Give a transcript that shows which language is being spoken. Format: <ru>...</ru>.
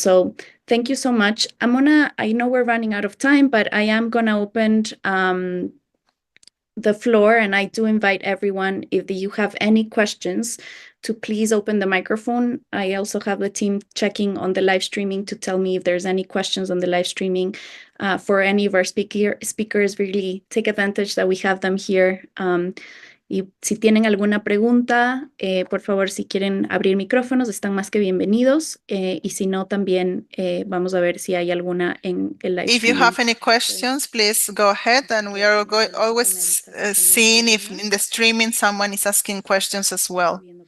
<en>So thank you so much. I know we're running out of time, but I am gonna open the floor, and I do invite everyone, if you have any questions, to please open the microphone. I also have the team checking on the live streaming to tell me if there's any questions on the live streaming. For any of our speakers, really take advantage that we have them here.</en> <es>Y si tienen alguna pregunta, por favor, si quieren abrir micrófonos, están más que bienvenidos. Y si no, también vamos a ver si hay alguna en el live streaming.</es> <en>If you have any questions, please go ahead, and we are always seeing if in the streaming someone is asking questions as well.</en>